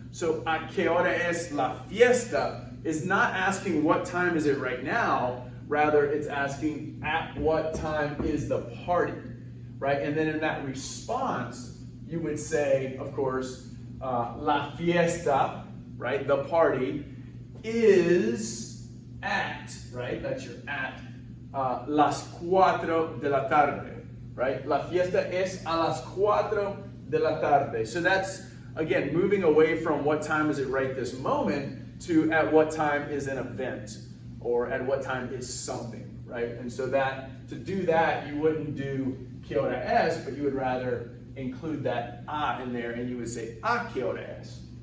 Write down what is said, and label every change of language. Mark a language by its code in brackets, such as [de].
[en] So, [es] a qué hora es la fiesta [en] is not asking what time is it right now, rather it's asking at what time is the party, right? And then in that response, you would say, of course, [es] la fiesta, [en] right, the party, is at, right, that's your at, [es] las 4 de la tarde. [en] Right? [es] La fiesta es a las 4 de la tarde. [en] So that's, again, moving away from what time is it right this moment to at what time is an event, or at what time is something, right? And so that, to do that, you wouldn't do [es] qué hora es, [en] but you would rather include that in there, and you would say [es] a qué hora es.